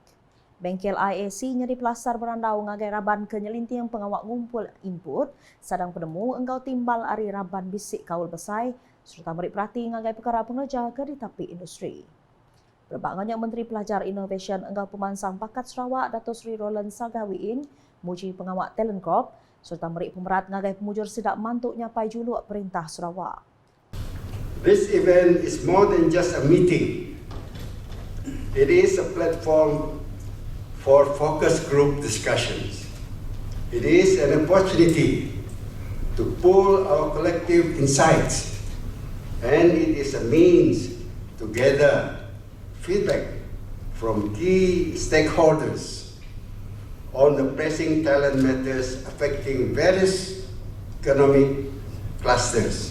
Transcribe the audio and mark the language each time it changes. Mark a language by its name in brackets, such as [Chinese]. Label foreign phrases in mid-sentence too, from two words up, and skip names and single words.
[Iban] Bengkel IAC nyeri pelasar berandau ngagai raban ke nyelinting pengawak ngumpul input, sadang penemu engkau timbal ari raban bisik kaul besai, serta beri perhati ngagai perkara pengerja ke di tapi industri. Berbangannya Menteri Pelajar Innovation engkau pemansang bakat Sarawak Dato' Sri Roland Sagawiin, muji pengawak Talent Corp, serta beri pemerat ngagai pemujur sidak mantuk nyapai juluk Perintah Sarawak. [English] This event is more than just a meeting. It is a platform for focus group discussions. It is an opportunity to pool our collective insights, and it is a means to gather feedback from key stakeholders on the pressing talent matters affecting various economic clusters.